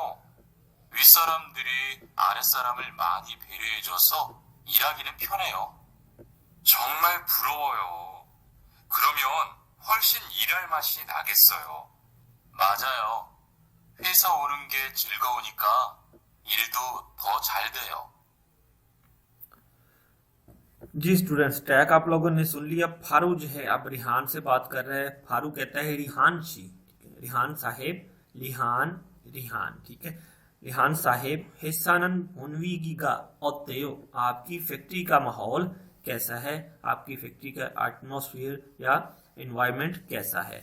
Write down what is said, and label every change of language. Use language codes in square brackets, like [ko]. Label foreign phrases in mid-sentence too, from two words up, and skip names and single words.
[ko] 윗사람들이 아랫사람을 많이 배려해줘서 일하기는 편해요. 정말 부러워요. 그러면 훨씬 일할 맛이 나겠어요. 맞아요. 회사 오는 게 즐거우니까 일도 더 잘 돼요. [ur] جی اسٹوڈنٹس، ٹریک آپ لوگوں نے سن لیا. فارو جو ہے اب ریحان سے بات کر رہا ہے۔ فارو کہتا ہے ریحان شی، ریحان صاحب، لیحان ریحان، ٹھیک ہے. ریحان صاحب, [ko] 회사는 분위기가 어때요, [ur] آپ کی فیکٹری کا ماحول کیسا ہے، آپ کی فیکٹری کا ایٹموسفیئر یا انوائرنمنٹ کیسا ہے.